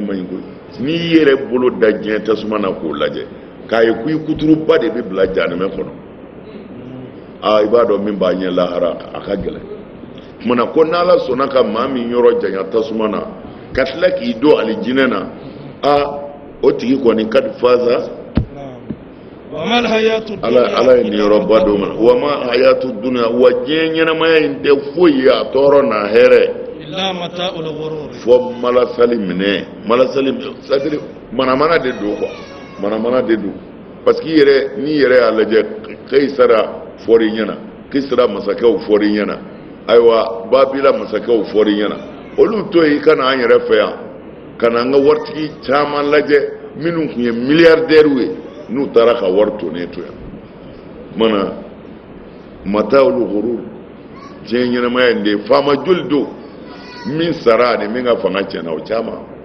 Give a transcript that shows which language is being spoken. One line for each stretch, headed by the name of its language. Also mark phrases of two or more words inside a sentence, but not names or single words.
Bambara: ma ɲi koyi n'i yɛrɛ bolo da diɲɛ tasuma na k'o lajɛ k'a ye ko i kuturuba de bɛ bila jahanama kɔnɔ i b'a dɔn min b'a ɲɛ lahara a ka gɛlɛn kumana ko n'ala sɔnna ka maa min yɔrɔ janya tasuma na ka tila k'i don alijinɛ na o tigi kɔni kadi faza ala ye nin yɔrɔba dɔ ma
Arabic: وما الحياة الدنيا
Bambara: wa diɲɛ ɲɛnamaya in tɛ foyi ye a tɔɔrɔ n'a hɛrɛ
Arabic: إلا متاع الغرور
Bambara: fo malasali minɛ malasali c'est-à-dire manamana de don quoi manamana de don
French: parce que
Bambara: n'i yɛrɛ y'a lajɛ Kaisara fɔr'i ɲɛna Kisra masakɛw fɔr'i ɲɛna ayiwa Babila masakɛw fɔr'i ɲɛna olu to yen i ka na an yɛrɛ fɛ yan ka na an ka waritigi caman lajɛ minnu tun ye milliardaires ye n'u taara ka wari tonnen to yan mana
Arabic: متاع الغرور
Bambara: diɲɛ ɲɛnamaya in de faama joli don min sara ani min ka fanga tiɲɛna o caman